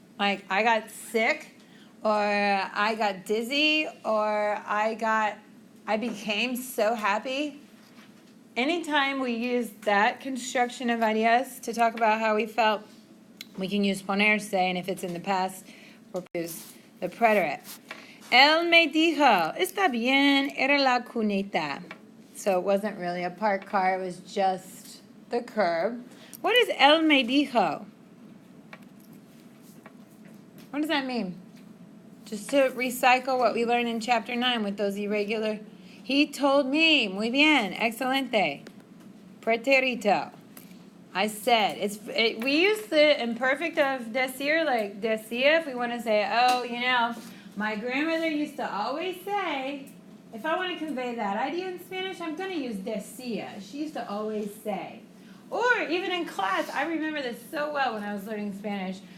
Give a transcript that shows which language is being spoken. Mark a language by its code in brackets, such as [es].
[en] Like I got sick, or I got dizzy, or I became so happy. Anytime we use that construction of ideas to talk about how we felt, we can use ponerse, and if it's in the past, we'll use the preterite. [es] Él me dijo, está bien, era la cuneta. [en] So it wasn't really a parked car, it was just the curb. What is él me dijo? What does that mean? Just to recycle what we learned in chapter 9 with those irregular. He told me, [es] muy bien, excelente. [en] Pretérito. I said. We use the imperfect of decir, like decía, if we want to say, oh, you know, my grandmother used to always say, if I want to convey that idea in Spanish, I'm going to use decía. She used to always say. Or even in class, I remember this so well when I was learning Spanish.